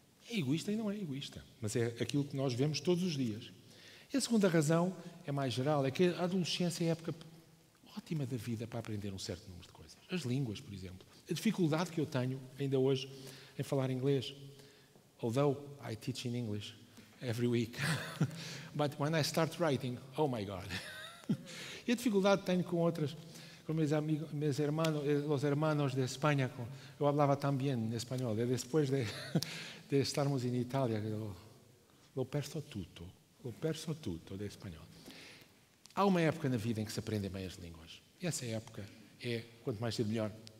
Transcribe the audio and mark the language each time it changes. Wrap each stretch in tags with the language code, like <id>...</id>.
<pt>É egoísta e não é egoísta, mas é aquilo que nós vemos todos os dias. E a segunda razão é mais geral, é que a adolescência é a época ótima da vida para aprender um certo número de coisas. As línguas, por exemplo. A dificuldade que eu tenho, ainda hoje, em falar inglês.</pt> <en>Although I teach in English every week. But when I start writing, oh my God.</en> <pt>E a dificuldade que tenho com outras, com meus hermanos,</pt> <es>los hermanos de</es> <pt>Espanha. Eu falava também em espanhol. Depois de estarmos em Itália,</pt> <it>lo perso tutto</it> <pt>de espanhol. Há uma época na vida em que se aprendem bem as línguas. E essa época é, quanto mais cedo melhor.</pt>